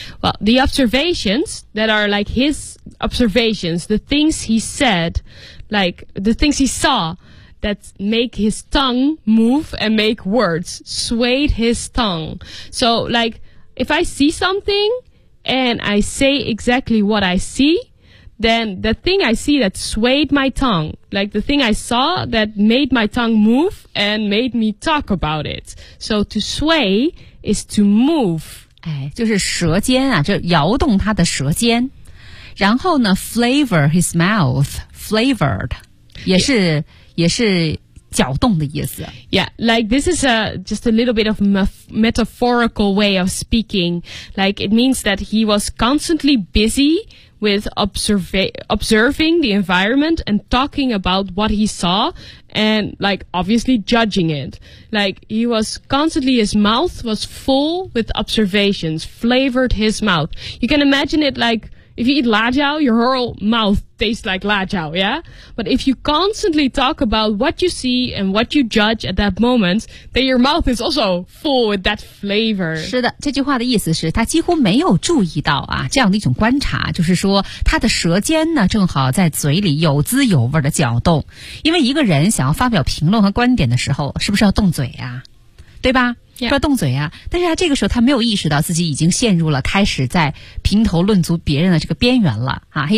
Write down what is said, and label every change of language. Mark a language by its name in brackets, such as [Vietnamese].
[English] Well, the observations that are like his observations the things he said like the things he sawThat make his tongue move and make words swayed his tongue so likeIf I see something and I say exactly what I see, then the thing I see that swayed my tongue, like the thing I saw that made my tongue move and made me talk about it. So to sway is to move. [Chinese] 哎，就是舌尖啊，就摇动他的舌尖。然后呢 [English] flavor his mouth, flavored, [Chinese] 也是、yeah. 也是搅动的意思 [English] Yeah, like this is a, just a little bit of metaphorical way of speaking. Like it means that he was constantly busy with observing the environment and talking about what he saw and like obviously judging it. Like he was constantly, his mouth was full with observations, flavored his mouth. You can imagine it like... If you eat 辣椒, your whole mouth tastes like 辣椒, yeah? But if you constantly talk about what you see and what you judge at that moment, then your mouth is also full with that flavor. [Chinese] 是的，这句话的意思是他几乎没有注意到啊，这样的一种观察，就是说他的舌尖呢正好在嘴里有滋有味的搅动。因为一个人想要发表评论和观点的时候，是不是要动嘴啊？对吧？ [English] Yeah. [Chinese] 说动嘴啊，但是他这个时候他没有意识到自己已经陷入了开始在评头论足别人的这个边缘了啊。